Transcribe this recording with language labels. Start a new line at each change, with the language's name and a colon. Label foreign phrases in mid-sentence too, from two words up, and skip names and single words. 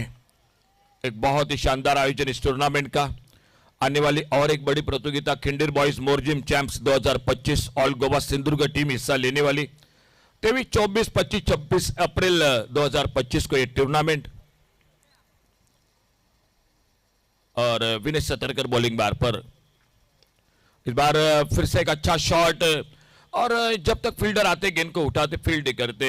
Hindi: एक बहुत ही शानदार आयोजन इस टूर्नामेंट का। आने वाली और एक बड़ी प्रतियोगिता खिंडीर बॉयज मोरजिम चैंप्स 2025 ऑल गोवा सिंधुदुर्ग टीम हिस्सा लेने वाली 23, 24, 25, 26 अप्रैल 2025 को ये टूर्नामेंट। और विनेश सतरकर बॉलिंग बार पर इस बार फिर से एक अच्छा शॉट और जब तक फील्डर आते गेंद को उठाते फील्ड करते।